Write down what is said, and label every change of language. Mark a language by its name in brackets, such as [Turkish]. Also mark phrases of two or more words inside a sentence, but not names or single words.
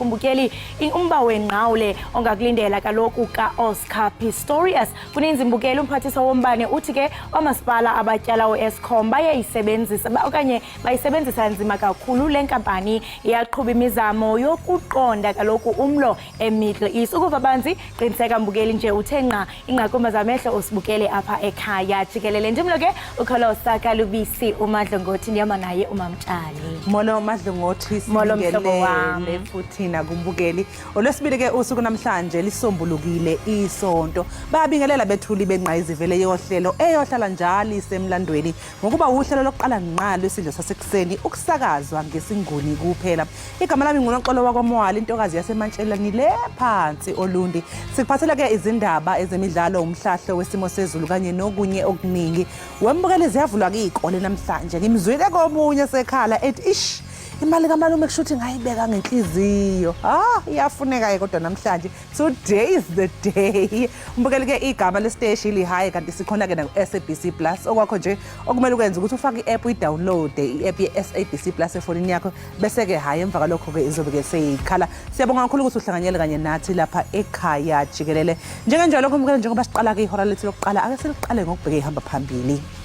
[Xhosa] mbukeli umba wengqawule ongakulindela kaloku ka-Oscar Pistorius kuninzi mbukeli umphathiswa wombane uthi ke omasipala abatyala u-Eskom bayayisebenzisa okanye bayisebenzisa nzima kakhulu le nkampani iyaqhuba imizamo yokuqonda kaloku umlo eMiddle East ukuva banzi qiniseka mbukeli nje uthe nqa ingqakumba zamehlo usibukele apha ekhaya Jikelele ndimlo ke ukholosa kalubisi uMadlongothi ndihamba naye uMamtshali [Zulu] molo Madlongothi sibukele futhi nakumbukeli olwesibili ke usuku namhlanje lisombulukile isonto babingelela bethuli benqayizivele yohlelo eyohlala njalo isemlandweni ngokuba uhlelo lokuqala ngqalo isidlo sasekuseni ukusakazwa ngesinguni kuphela igama lami nguNoxolo wakwaMwala intokazi yaseMantshelani le phansi olundi sikuphathela ke izindaba ezemidlalo umhlahlo wesimo sezulu kanye nokunye okuningi wembukele ziyavulwa izikole namhlanje ngimzwile komunye sekhala ethi ish imali kamalume kushuthi ngayibeka ngenhliziyo iyafuneka kodwa namhlanje [English] today is the day [Zulu] umbukele ke igama lesiteshi lihayi kanti sikhona ke na SABC Plus okwakho nje okumele ukwenza ukuthi ufake i-app uyidownload i-app ye-SABC Plus efonini yakho bese ke hayi emva kalokho ke izobe ke seyikhala siyabonga kakhulu ukuthi uhlanganyele kanye nathi lapha ekhaya Jikelele njengenjalo umbukele njengoba siqala ke ihora lethu lokuqala ake siliqale ngokubheka ihamba phambili.